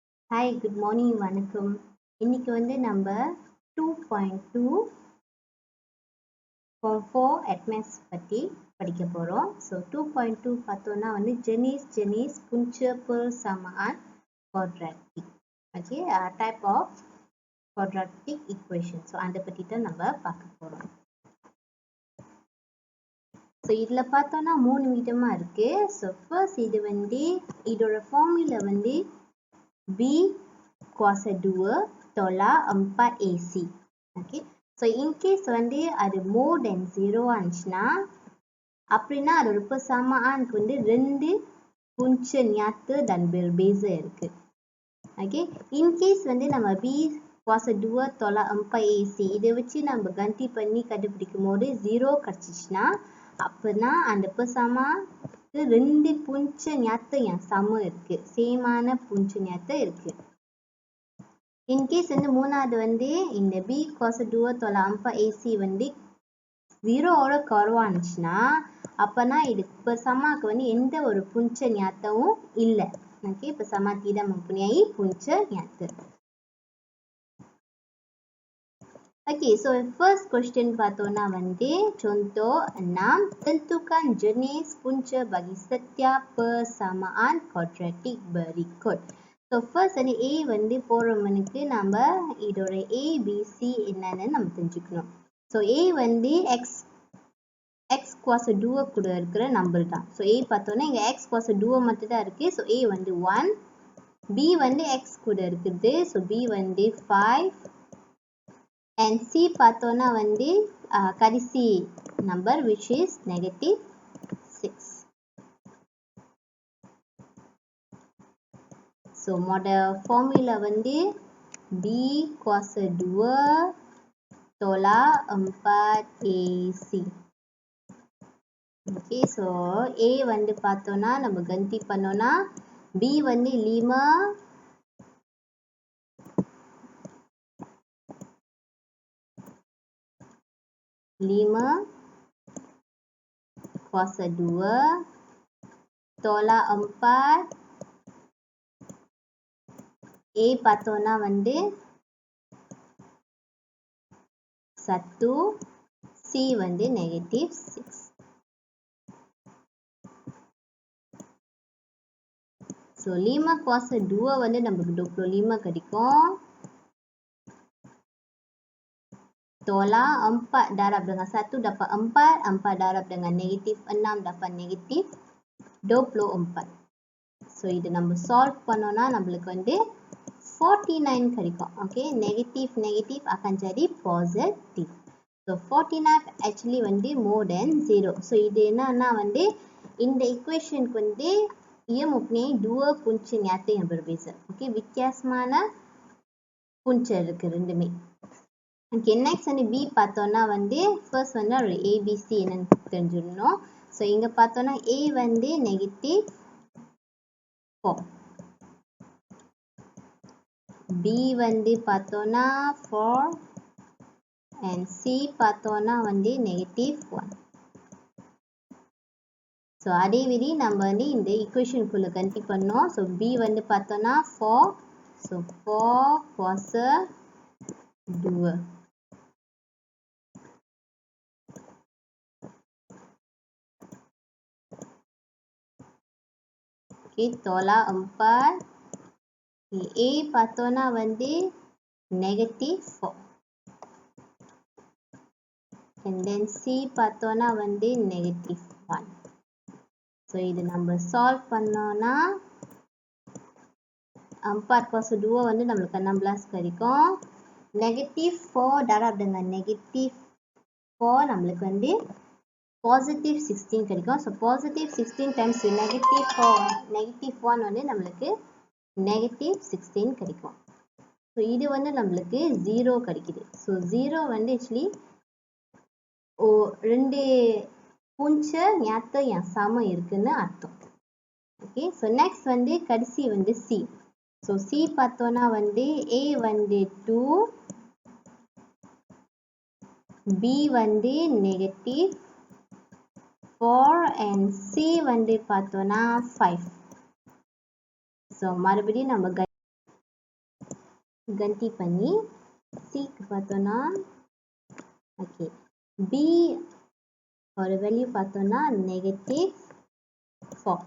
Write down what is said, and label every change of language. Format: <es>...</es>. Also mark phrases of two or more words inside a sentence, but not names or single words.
<en>Hi good morning</en> <ta>வணக்கம். இன்னைக்கு வந்து நம்ம</ta> <en>2.2 for 4 admins</en> <ta>பற்றி படிக்க போகிறோம். ஸோ 2.2 பார்த்தோன்னா வந்து</ta> <ms>jenis punca persamaan quadratic.</ms> <en>Okay, type of quadratic equation.</en> <ta>ஸோ அதை பற்றி தான் நம்ம பார்க்க போகிறோம். ஸோ இதில் பார்த்தோன்னா 3 விதமாக இருக்குது. ஸோ ஃபர்ஸ்ட் இது வந்து இதோட ஃபார்முலா வந்து</ta> <ms>B kuasa 2 tolak 4 AC.</ms> <ta>Okay.</ta> <en>So in case</en> <ta>வந்து அது</ta> <en>more than 0</en> <ta>ஆச்சுன்னா அப்படின்னா அதோட persamaan வந்து</ta> <ms>2 punca nyata dan berbeza</ms> <ta>இருக்கு.</ta> <en>Okay. In case</en> <ta>வந்து நம்ம</ta> <ms>B kuasa 2 tolak 4 AC</ms> <ta>இதை வச்சு நம்ம ganti பண்ணி கண்டுபிடிக்கும் போது 0 கிடைச்சிச்சுன்னா அப்படின்னா அந்த persamaan</ta> <ms>2 punca nyata yang sama</ms> <ta>இருக்கு, சேமான</ta> <ms>punca nyata</ms> <ta>இருக்கு.</ta> <en>In case</en> <ta>வந்து மூணாவது வந்து இந்த</ta> <ms>B cos 2 tolak 4 AC</ms> <ta>வந்து 0 ஓட குறைவானுச்சுன்னா அப்பனா இது bersamaக்கு வந்து எந்த ஒரு</ta> <ms>punca nyata</ms> <ta>வும் இல்லை. ஓகே,</ta> <ms>bersama tidak mempunyai punca nyata.</ms> <en>Okay, so first question</en> <ta>பார்த்தோம்னா வந்து</ta> <ms>contoh 6, tentukan jenis punca bagi setiap persamaan quadratic berikut.</ms> <en>So first</en> <ta>வந்து A வந்து போடுறவனுக்கு நம்ம இதோட A, B, C என்னன்னு நம்ம தெரிஞ்சுக்கணும். So A வந்து</ta> <ms>x kuasa 2</ms> <ta>கூட இருக்கிற நம்பர் தான். So A பார்த்தோம்னா இங்க</ta> <ms>x kuasa 2</ms> <ta>மட்டும் தான் இருக்கு. So A வந்து 1, B வந்து x கூட இருக்குது. So B வந்து 5 and C பார்த்தோம்னா வந்து கடைசி நம்பர்</ta> <en>which is negative 6. So model formula</en> <ms>வந்து B kuasa 2 tolak 4 AC.</ms> <en>Okay, so</en> <ta>A வந்து பார்த்தோம்னா நம்ம கந்தி பண்ணோம்னா B வந்து</ta> <ms>5 kuasa 2 tolak 4 A</ms> <ta>பார்த்தோம்னா வந்து 1, C வந்து</ta> <en>negative 6.</en> <ta>So</ta> <ms>5 kuasa 2</ms> <ta>வந்து நமக்கு 25 கிடைக்கும்.</ta> <ms>Tolak 4 darab dengan 1 dapat 4, 4 darab dengan negatif 6 dapat negatif 24.</ms> <ta>So இது நம்ம solve பண்ணோம்னா நம்மளுக்கு வந்து 49 கிடைக்கும்.</ta> <ms>Okay, negative akan jadi positive.</ms> <en>So 49 actually வந்து more than 0.</en> <ta>So இது என்னன்னா வந்து இந்த equation வந்து</ta> <ms>ia mempunyai 2 punca nyata yang berbeza.</ms> <ta>Okay, வித்தியாசமான punca இருக்கு ரெண்டுமே.</ta> <en>Okay, next</en> <ta>வந்து B பார்த்தோம்னா வந்து first வந்து ஒரு ABC என்னன்னு தெரிஞ்சிடணும். So இங்க பார்த்தோம்னா A வந்து</ta> <en>negative 4,</en> <ta>B வந்து பார்த்தோம்னா 4 and C பார்த்தோம்னா வந்து</ta> <en>negative 1.</en> <ta>So அதே விதி நம்ம வந்து இந்த equation குள்ள கண்டி பண்ணோம். So B வந்து பார்த்தோம்னா 4, so</ta> <ms>4 kuasa 2. Okay, tolak 4.</ms> <ta>Okay, A பார்த்தோம்னா வந்து</ta> <en>negative 4. And then</en> <ta>C பார்த்தோம்னா வந்து</ta> <en>negative 1.</en> <ta>So இது நம்ம solve பண்ணோம்னா</ta> <ms>4 kuasa 2</ms> <ta>வந்து நம்மளுக்கு 16 கிடைக்கும்.</ta> <ms>Negative 4 darab dengan negative 4</ms> <ta>நம்மளுக்கு வந்து</ta> <en>positive 16</en> <ta>கிடைக்கும்.</ta> <en>So positive 16 times negative 4, negative 1</en> <ta>வந்து நம்மளுக்கு</ta> <en>negative 16</en> <ta>கிடைக்கும். So இது வந்து நம்மளுக்கு 0 கிடைக்குது. So 0 வந்து actually ரெண்டு</ta> <ms>punca nyata yang sama</ms> <ta>இருக்குன்னு அர்த்தம்.</ta> <en>Okay, so next</en> <ta>வந்து கடைசி வந்து C. So C பார்த்தோம்னா வந்து A வந்து 2, B வந்து</ta> <en>negative 4</en> <ta>and C வந்து பார்த்தோம்னா 5. So மறுபடியும் நம்ம ganti பண்ணி C க்கு பார்த்தோம்னா ஓகே B ஒரு வேல்யூ பார்த்தோம்னா -4.</ta>